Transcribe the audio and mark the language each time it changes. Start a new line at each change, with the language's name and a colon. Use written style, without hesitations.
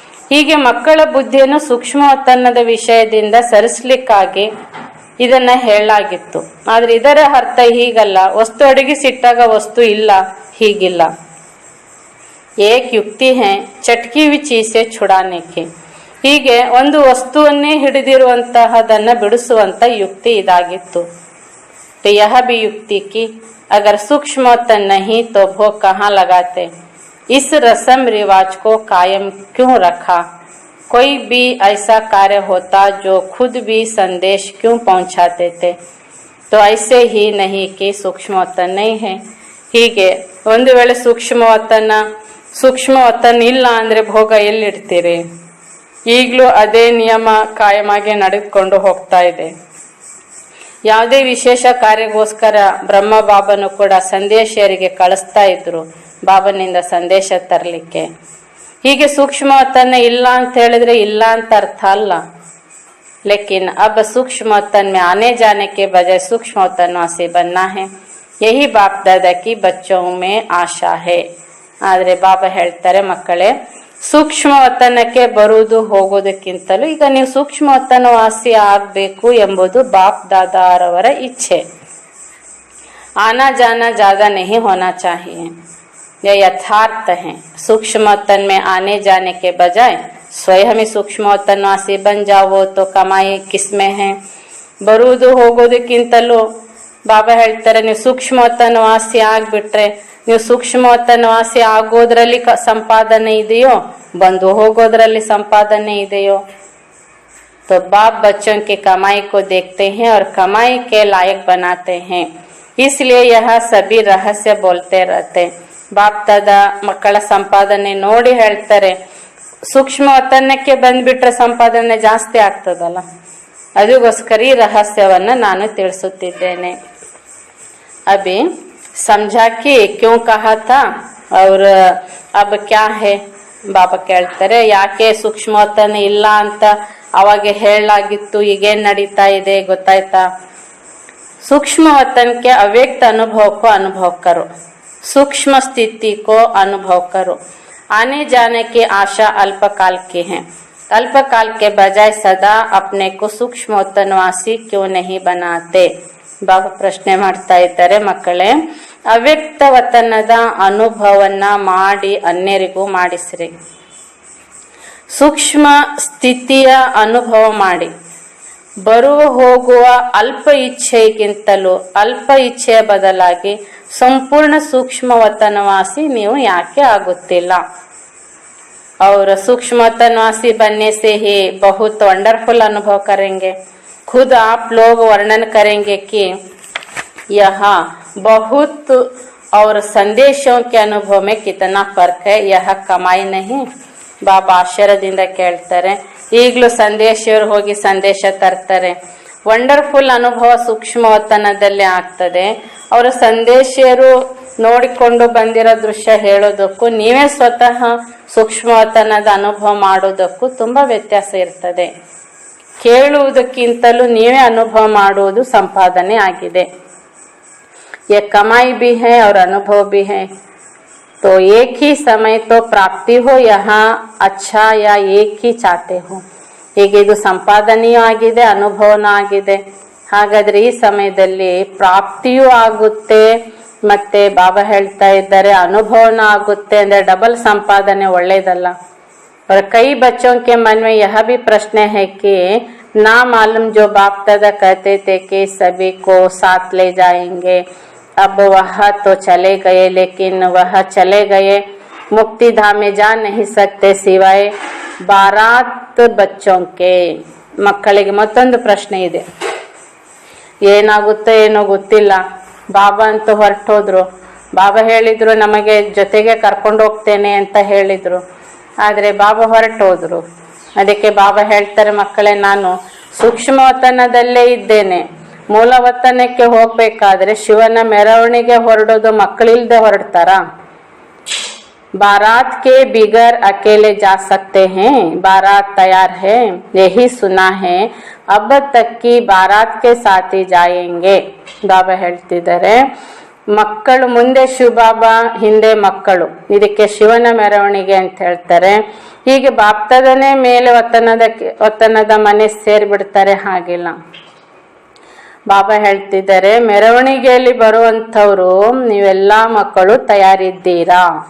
Kannada: ಹೀಗೆ ಮಕ್ಕಳ ಬುದ್ಧಿಯನ್ನು ಸೂಕ್ಷ್ಮ ವತನದ ವಿಷಯದಿಂದ ಸರಿಸಲಿಕ್ಕಾಗಿ ಇದನ್ನ ಹೇಳಲಾಗಿತ್ತು. ಆದ್ರೆ ಇದರ ಅರ್ಥ ಹೀಗಲ್ಲ, ವಸ್ತು ಅಡಗಿಸಿಟ್ಟಾಗ ವಸ್ತು ಇಲ್ಲ, ಹೀಗಿಲ್ಲ.
Hindi: ಏಕ್ ಯುಕ್ತಿ ಹೈ ಚಟ್ಕಿ ಹುಯಿ ಚೀಜ್ ಸೆ छुड़ाने की.
Kannada: ಹೀಗೆ ಒಂದು ವಸ್ತುವನ್ನೇ ಹಿಡಿದಿರುವಂತಹದನ್ನ ಬಿಡಿಸುವಂತ ಯುಕ್ತಿ ಇದಾಗಿತ್ತು.
Hindi: तो यह भी युक्ति की अगर सूक्ष्म वतन नहीं तो भोग कहाँ लगाते, इस रस्म रिवाज को कायम क्यों रखा, कोई भी ऐसा कार्य होता जो खुद भी संदेश क्यों पहुंचाते थे, तो ऐसे ही नहीं कि सूक्ष्म वतन नहीं है.
Kannada: ಹೀಗೆ ಒಂದು ವೇಳೆ ಸೂಕ್ಷ್ಮ ವತನ ಇಲ್ಲ ಅಂದ್ರೆ ಭೋಗ ಎಲ್ಲಿಡ್ತೀರಿ? ಈಗಲೂ ಅದೇ ನಿಯಮ ಕಾಯಮಾಗಿ ನಡೆದುಕೊಂಡು ಹೋಗ್ತಾ ಇದೆ. ಯಾವುದೇ ವಿಶೇಷ ಕಾರ್ಯಕ್ಕೋಸ್ಕರ ಬ್ರಹ್ಮ ಬಾಬನು ಕೂಡ ಸಂದೇಶರಿಗೆ ಕಳಿಸ್ತಾ ಇದ್ರು, ಬಾಬನಿಂದ ಸಂದೇಶ ತರಲಿಕ್ಕೆ. ಹೀಗೆ ಸೂಕ್ಷ್ಮ ವತನ ಇಲ್ಲ ಅಂತ ಹೇಳಿದ್ರೆ ಇಲ್ಲ ಅಂತ ಅರ್ಥ ಅಲ್ಲ.
Hindi: लेकिन अब सूक्ष्म वतन में आने जाने के बजाय सूक्ष्म वतनों से बनना है, यही बाप दादा की बच्चों में आशा है.
Kannada: ಆದ್ರೆ ಬಾಬಾ ಹೇಳ್ತಾರೆ, ಮಕ್ಕಳೇ, ಸೂಕ್ಷ್ಮ ವತನಕ್ಕೆ ಬರುವುದು ಹೋಗೋದಕ್ಕಿಂತಲೂ ಈಗ ನೀವು ಸೂಕ್ಷ್ಮ ವತನ ವಾಸಿ ಆಗ್ಬೇಕು ಎಂಬುದು ಬಾಪ್ ದಾದಾರವರ ಇಚ್ಛೆ.
Hindi: आना जाना ज्यादा नहीं होना चाहिए, यह यथार्थ है. सूक्ष्म वतन में आने जाने के बजाय स्वयं ही सूक्ष्म वतनवासी बन जाओ तो कमाई किसमें है.
Kannada: ಬರುವುದು ಹೋಗೋದಕ್ಕಿಂತಲೂ ಬಾಬಾ ಹೇಳ್ತಾರೆ, ನೀವು ಸೂಕ್ಷ್ಮ ವತನವಾಸಿ ಆಗ್ಬಿಟ್ರೆ, ನೀವು ಸೂಕ್ಷ್ಮ ವತನವಾಸಿ ಆಗೋದ್ರಲ್ಲಿ ಸಂಪಾದನೆ ಇದೆಯೋ, ಬಂದು ಹೋಗೋದ್ರಲ್ಲಿ ಸಂಪಾದನೆ ಇದೆಯೋ?
Hindi: तो बाप बच्चों की कमाई को देखते हैं और कमाई के लायक बनाते हैं। इसलिए यह सभी रहस्य बोलते रहते।
Kannada: बाप दादा ಮಕ್ಕಳ ಸಂಪಾದನೆ ನೋಡಿ ಹೇಳ್ತಾರೆ, ಸೂಕ್ಷ್ಮ ಒತ್ತನಕ್ಕೆ ಬಂದ್ಬಿಟ್ರೆ ಸಂಪಾದನೆ ಜಾಸ್ತಿ ಆಗ್ತದಲ್ಲ, ಅದಕ್ಕೋಸ್ಕರ ಈ ರಹಸ್ಯವನ್ನ ನಾನು ತಿಳಿಸುತ್ತಿದ್ದೇನೆ।
Hindi: अभी समझा कि क्यों कहा था और अब क्या है।
Kannada: ಬಾಬಾ ಕೇಳ್ತಾರೆ, ಯಾಕೆ ಸೂಕ್ಷ್ಮವತನ ಇಲ್ಲ ಅಂತ ಅವಾಗ ಹೇಳಲಾಗಿತ್ತು, ಈಗೇನ್ ನಡೀತಾ ಇದೆ ಗೊತ್ತಾಯ್ತಾ।
Hindi: सूक्ष्म वतन के अव्यक्त अनुभव को अनुभव करो, सूक्ष्म स्थिति को अनुभव करो। आने जाने की आशा अल्पकाल की है, अल्पकाल के बजाय सदा अपने को सूक्ष्म वतनवासी क्यों नहीं बनाते।
Kannada: ಬಾಬಾ ಪ್ರಶ್ನೆ ಮಾಡ್ತಾ ಇದ್ದಾರೆ, ಮಕ್ಕಳೇ ಅವ್ಯಕ್ತ ವತನದ ಅನುಭವನ್ನ ಮಾಡಿ ಅನ್ಯರಿಗೂ ಮಾಡಿಸ್ರಿ, ಸೂಕ್ಷ್ಮ ಸ್ಥಿತಿಯ ಅನುಭವ ಮಾಡಿ, ಬರುವ ಹೋಗುವ ಅಲ್ಪ ಇಚ್ಛೆಗಿಂತಲೂ ಅಲ್ಪ ಇಚ್ಛೆಯ ಬದಲಾಗಿ ಸಂಪೂರ್ಣ ಸೂಕ್ಷ್ಮ वतनवासी ನೀವು ಯಾಕೆ ಆಗುತ್ತಿಲ್ಲ।
Hindi: और सूक्ष्म वतनवासी बनने से ही बहुत वंडरफुल अनुभव करेंगे। खुद आप लोग वर्णन करेंगे कि यह बहुत और संदेशों के अनुभव में कितना फर्क है, यह कमाई नहीं।
Kannada: ಬಾಬಾ ಆಶ್ಚರ್ಯದಿಂದ ಕೇಳ್ತಾರೆ, ಈಗಲೂ ಸಂದೇಶರು ಹೋಗಿ ಸಂದೇಶ ತರ್ತಾರೆ, ವಂಡರ್ಫುಲ್ ಅನುಭವ ಸೂಕ್ಷ್ಮ ವತನದಲ್ಲಿ ಆಗ್ತದೆ। ಅವರ ಸಂದೇಶರು ನೋಡಿಕೊಂಡು ಬಂದಿರೋ ದೃಶ್ಯ ಹೇಳೋದಕ್ಕೂ ನೀವೇ ಸ್ವತಃ ಸೂಕ್ಷ್ಮ ವತನದ ಅನುಭವ ಮಾಡೋದಕ್ಕೂ ತುಂಬಾ ವ್ಯತ್ಯಾಸ ಇರ್ತದೆ। ಕೇಳುವುದಕ್ಕಿಂತಲೂ ನೀವೇ ಅನುಭವ ಮಾಡುವುದು ಸಂಪಾದನೆ ಆಗಿದೆ।
Hindi: ये कमाई भी है और अनुभव भी है, तो एक ही समय तो प्राप्ति हो यहाँ अच्छा या एक ही चाहते हो।
Kannada: ಈಗ ಇದು ಸಂಪಾದನೆಯೂ ಆಗಿದೆ, ಅನುಭವನೂ ಆಗಿದೆ। ಹಾಗಾದ್ರೆ ಈ ಸಮಯದಲ್ಲಿ ಪ್ರಾಪ್ತಿಯೂ ಆಗುತ್ತೆ, ಮತ್ತೆ ಬಾಬಾ ಹೇಳ್ತಾ ಇದ್ದಾರೆ ಅನುಭವನೂ ಆಗುತ್ತೆ ಅಂದ್ರೆ ಡಬಲ್ ಸಂಪಾದನೆ ಒಳ್ಳೇದಲ್ಲ।
Hindi: और कई बच्चों के मन में यह भी प्रश्न है कि ना मालूम जो बाप दादा कहते थे कि सभी को साथ ले जाएंगे, अब वह तो चले गए, लेकिन वह चले गए मुक्ति धाम में जा नहीं सकते सिवाय 12 बच्चों के।
Kannada: ಮಕ್ಕಳಿಗೆ ಮತ್ತೊಂದು ಪ್ರಶ್ನೆ ಇದೆ, ಏನಾಗುತ್ತೋ ಏನೋ ಗೊತ್ತಿಲ್ಲ, ಬಾಬಾ ಅಂತ ಹೊರಟೋದ್ರು, ಬಾಬಾ ಹೇಳಿದ್ರು ನಮಗೆ ಜೊತೆಗೆ ಕರ್ಕೊಂಡು ಹೋಗ್ತೇನೆ ಅಂತ ಹೇಳಿದ್ರು, ಆದ್ರೆ ಬಾಬಾ ಹೊರಟೋದ್ರು। ಅದಕ್ಕೆ ಬಾಬಾ ಹೇಳ್ತಾರೆ, ಮಕ್ಕಳೇ ನಾನು ಸೂಕ್ಷ್ಮ ವತನದಲ್ಲೇ ಇದ್ದೇನೆ, ಮೂಲ ವತನಕ್ಕೆ ಹೋಗ್ಬೇಕಾದ್ರೆ ಶಿವನ ಮೆರವಣಿಗೆ ಹೊರಡೋದು ಮಕ್ಕಳಿಲ್ದೆ ಹೊರಡ್ತಾರ।
Hindi: बारात के बिगर अकेले जा सकते हैं, बारात तैयार है यही सुना है, अब तक की बारात के साथ ही जाएंगे।
Kannada: ಬಾಬಾ ಹೇಳ್ತಿದ್ದಾರೆ, ಮಕ್ಕಳು ಮುಂದೆ ಶಿವಬಾಬಾ ಹಿಂದೆ ಮಕ್ಕಳು, ಇದಕ್ಕೆ ಶಿವನ ಮೆರವಣಿಗೆ ಅಂತ ಹೇಳ್ತಾರೆ। ಹೀಗೆ ಬಾಪ್ತದನೇ ಮೇಲೆ ವತನದ ಮನೆ ಸೇರ್ಬಿಡ್ತಾರೆ, ಹಾಗಿಲ್ಲ। ಬಾಬಾ ಹೇಳ್ತಿದ್ದಾರೆ, ಮೆರವಣಿಗೆಯಲ್ಲಿ ಬರುವಂಥವ್ರು ನೀವೆಲ್ಲಾ ಮಕ್ಕಳು ತಯಾರಿದ್ದೀರಾ।